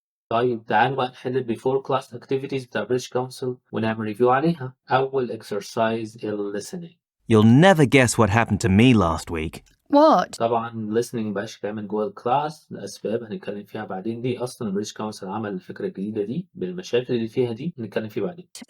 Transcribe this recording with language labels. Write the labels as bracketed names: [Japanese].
[Arabic] طيب تعالوا بقى نحل البيفور كلاس activities بتاع بريتش كونسل ونعمل ريفيو عليها. أول exercise listening. [English] You'll never guess what happened to me last week. What? [Arabic] طبعا listening مبقاش كامل جوه الكلاس لأسباب هنتكلم فيها بعدين. دي أصلا بريتش كونسل عمل الفكرة الجديدة دي بالمشاكل اللي فيها دي هنتكلم فيه بعدين.